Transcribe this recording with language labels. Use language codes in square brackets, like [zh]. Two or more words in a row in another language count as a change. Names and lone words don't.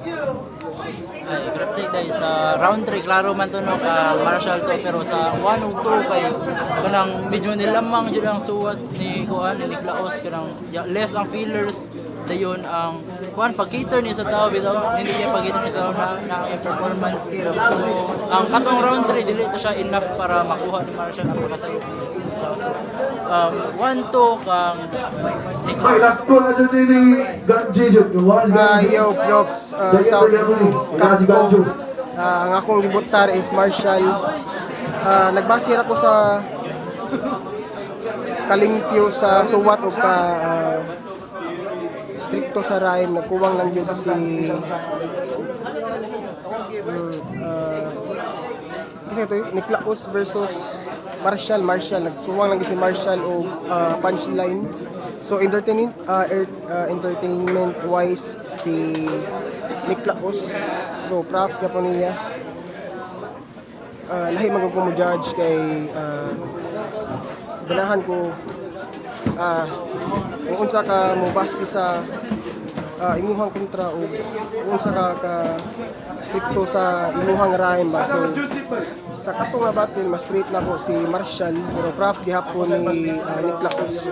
[ceb] Ay, grabe dahil sa round 3 klaro man to no ka Marshall to, pero sa 1 o 2 kay kanang medyo nilamang jud ang suwat ni kuan ni Nick Laos, kanang less ang feelers dayon ang kuan pag-cater niya sa tao bitaw, hindi niya pag-cater niya sa na performance. So ang katong round 3 dili to siya enough para makuha ni Marshall ang pagkasayo ni Nick Laos. 1-2 kang Nick Okay, Laos. [en] last call [ceb] na dyan ni Ganji dyan. Yo, Piox, South Kasko. Ang akong gibutar is Marshall. Nagbasir ako sa kalimpyo sa suwat o ka stricto sa rhyme. Nagkuwang lang yun si kasi ito Nick Laos versus Marshall. Nagkuwang lang yun si Marshall o punchline. So [en] entertainment wise [ceb] si Nick Laos. So props ka po niya. Lahi man ko mo judge kay ganahan ko kung unsa ka mo base sa imuhang kontra o kung unsa ka stricto sa imuhang rhyme ba. So sa kato nga battle mas straight na ko si Marshall, pero props gihapon ni Nick Laos.